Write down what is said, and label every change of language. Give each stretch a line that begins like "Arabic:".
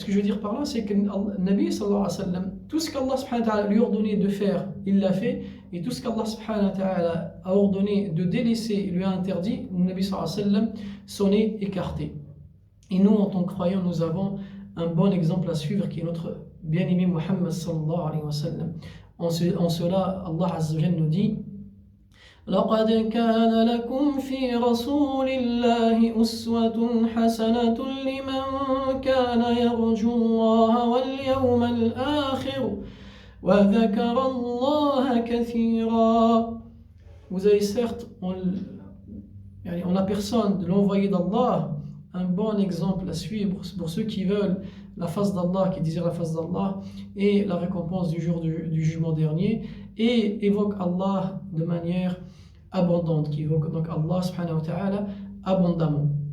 French: Ce que je veux dire par là, c'est que le Nabi sallallahu alayhi wa sallam, tout ce qu'Allah subhanahu wa ta'ala lui a ordonné de faire, il l'a fait, et tout ce qu'Allah subhanahu wa ta'ala a ordonné de délaisser, lui a interdit, le Nabi sallallahu alayhi wa sallam s'en est écarté. Et nous, en tant que croyants, nous avons un bon exemple à suivre qui est notre bien-aimé Muhammad sallallahu alayhi wa sallam. En cela, Allah azza wa jalla nous dit
Arabic: لقد كان لكم في رسول الله أسوة حسنة لمن كان يرجو الله واليوم الآخر وذكر الله كثيرا.
French: Vous avez certes en la personne de l'envoyé d'Allah un bon exemple à suivre pour ceux qui veulent la face d'Allah, qui désirent la face d'Allah et la récompense du jour du jugement dernier, et évoque Allah de manière abondante, qui évoque donc Allah subhanahu wa ta'ala abondamment.